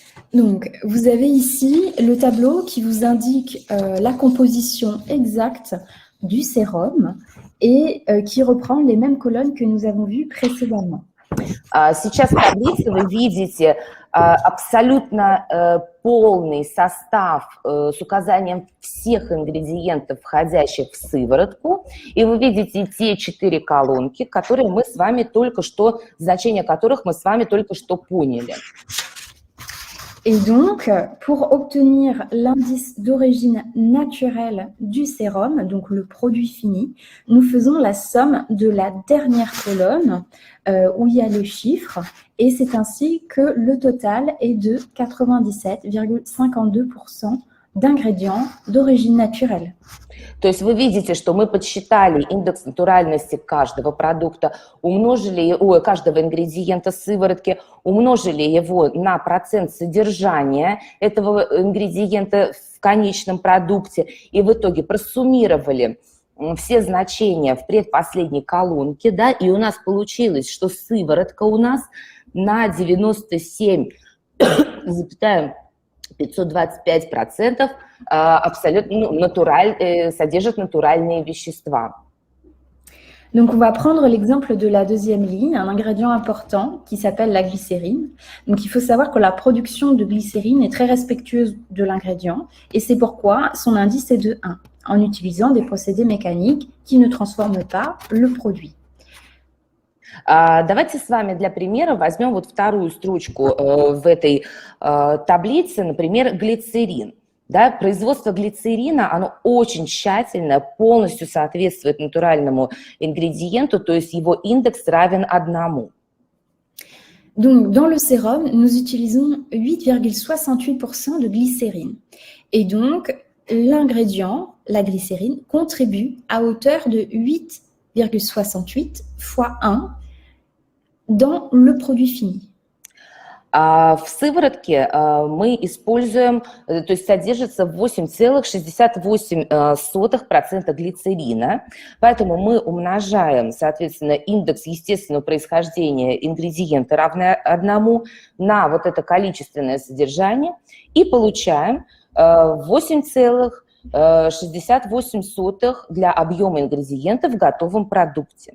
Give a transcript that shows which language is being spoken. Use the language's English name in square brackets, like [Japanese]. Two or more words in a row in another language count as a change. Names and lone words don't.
[French] Donc, vous avez ici le tableau qui vous indique la composition exacte du sérum et qui reprend les mêmes colonnes que nous avons vues précédemment. [Russian] Сейчас в таблице вы видите абсолютно полный состав с указанием всех ингредиентов, входящих в сыворотку, и вы видите те 4 колонки, которые мы с вами только что, значение которых мы с вами только что поняли. [French] Et donc, pour obtenir l'indice d'origine naturelle du sérum, donc le produit fini, nous faisons la somme de la dernière colonne où il y a le chiffre, et c'est ainsi que le total est de 97,52% d'ingrédients d'origine naturelle. [Russian] То есть вы видите, что мы подсчитали индекс натуральности каждого продукта, каждого ингредиента сыворотки, умножили его на процент содержания этого ингредиента в конечном продукте и в итоге просуммировали все значения в предпоследней колонке, да, и у нас получилось, что сыворотка у нас на 97,525% абсолютно содержит натуральные вещества. [French] Donc, on va prendre l'exemple de la deuxième ligne, un ingrédient important qui s'appelle la glycérine. Donc, il faut savoir que la production de glycérine est très respectueuse de l'ingrédient et c'est pourquoi son indice est de 1, en utilisant des procédés mécaniques qui ne transforment pas le produit. [Russian] Давайте с вами для примера возьмем вот вторую строчку в этой таблице, например, глицерин. Да, производство глицерина, оно очень тщательно, полностью соответствует натуральному ингредиенту, то есть его индекс равен 1. [French] Donc, dans le sérum, nous utilisons 8,68% de glycérine. Et donc, l'ingrédient, la glycérine, contribue à hauteur de 8,68 fois 1 dans le produit fini. [Russian] В сыворотке мы используем, то есть содержится 8,68% глицерина, поэтому мы умножаем, соответственно, индекс естественного происхождения ингредиента, равный 1, на вот это количественное содержание и получаем 8,68 для объема ингредиента в готовом продукте.